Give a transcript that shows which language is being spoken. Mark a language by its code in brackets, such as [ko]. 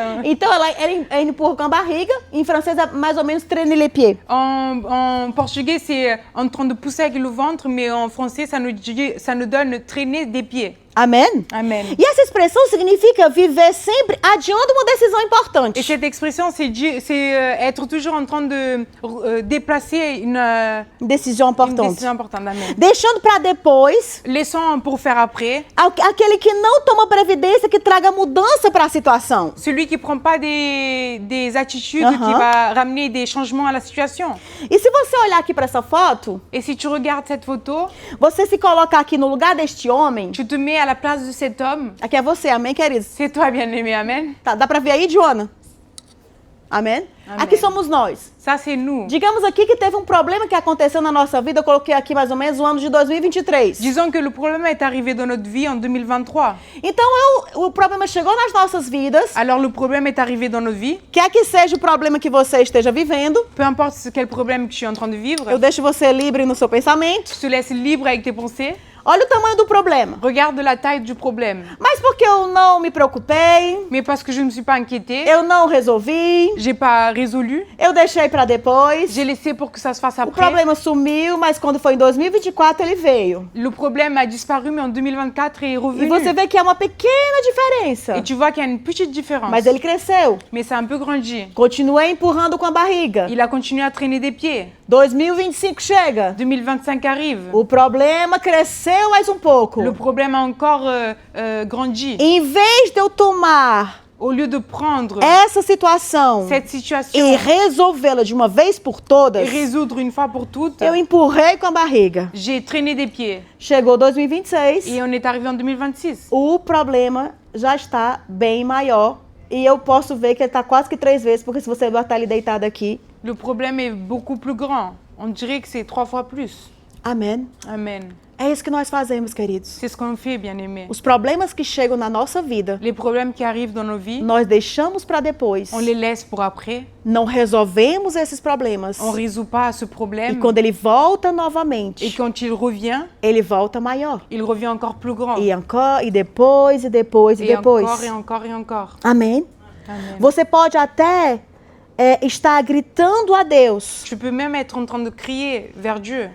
[pt] Então, ela empurra com a barriga. Em francês é mais ou menos [fr] traîner les pieds. En portugais, c'est en train de pousser avec le ventre, mais en français, ça nous donne traîner des pieds. [pt] Amém? [fr] Amen. [pt] E essa expressão significa viver sempre adiando uma decisão [fr] Et [pt] importante. [fr] cette expression, c'est être toujours en train de déplacer une [pt] Decisão importante. [fr] décision importante. Amen. [pt] Deixando para depois [fr] Laissons pour faire après. [pt] aquele que não toma previdência que traga mudança para a situação. [fr] Celui qui ne prend pas des attitudes Uh-huh. qui va ramener des changements à la situation. [pt] E se você olhar aqui para essa foto, [fr] Et si tu regardes cette photo, [pt] você se coloca aqui no lugar deste homem. [fr] tu te mets à la place de cet homme. [pt] Aqui é você, amém, queridos? [fr] C'est toi, bien-aimé. Amen. [pt] Tá, dá para ver aí, Joana? Amém? Amém. Aqui somos nós. [fr] Ça, c'est nous. [pt] Digamos aqui que teve um problema que aconteceu na nossa vida, eu coloquei aqui mais ou menos o ano de 2023. [fr] Disons que le problème est arrivé dans notre vie en 2023. [pt] Então o problema chegou nas nossas vidas, [fr] Alors, le problème est arrivé dans notre vie. [pt] quer que seja o problema que você esteja vivendo, [fr] Peu importe quel problème que je suis en train de vivre, [pt] eu deixo você livre no seu pensamento. [fr] je te laisse libre avec tes pensées. [pt] Olha o tamanho do problema. [fr] Regarde la taille du problème. [pt] Mas porque eu não me preocupei, [fr] Mais parce que je ne me suis pas inquiétée, [pt] eu não resolvi, [fr] j'ai pas résolu, [pt] eu deixei para depois. [fr] j'ai laissé pour que ça se fasse [pt] O [fr] après. [pt] problema sumiu, mas quando foi em 2024 ele veio. [fr] Le problème a disparu, mais en 2024, il est [pt] E [fr] revenu. [pt] você vê que há uma pequena diferença. [fr] Et tu vois qu'il y a une petite différence. [pt] Mas ele cresceu. [fr] Mais c'est un peu grandi. [pt] Continuei empurrando com a barriga. [fr] Il a continué à traîner des pieds. [pt] 2025 chega. [fr] 2025 arrive. [pt] O problema cresceu mais um pouco. [fr] Le problème a encore grandi. [pt] Em vez de eu tomar [fr] Au lieu de prendre [pt] essa situação [fr] cette situation [pt] e resolvê-la de uma vez por [fr] et [pt] todas, [fr] résoudre une fois pour toutes, [pt] eu empurrei com a barriga. [fr] j'ai traîné des pieds. [pt] Chegou 2026, [fr] Et on est arrivé en 2026. [pt] o problema já está bem maior. E eu posso ver que ele está quase que 3 vezes, porque se você botar ele deitado aqui. [fr] Le problème est beaucoup plus grand. On dirait que c'est 3 fois plus. [pt] Amém. [fr] Amen. [pt] É isso que nós fazemos, queridos. [fr] C'est ce qu'on fait, bien-aimés. [pt] Os problemas que chegam na nossa vida, [fr] Les problèmes qui arrivent dans nos vies, [pt] nós deixamos para depois. [fr] on les laisse pour après. [pt] Não resolvemos esses problemas. [fr] On ne résout pas ce [pt] E [fr] problème. [pt] quando ele volta [fr] Et [pt] novamente, [fr] quand il revient, [pt] ele volta maior. [fr] il revient encore plus grand. [pt] E encore, e depois, e depois, e [fr] Et [pt] depois. [fr] encore, et encore, et encore. [pt] Amém? [fr] Amen. [pt] Você pode até estar gritando a Deus: [fr] Tu peux même être en train de crier vers Dieu.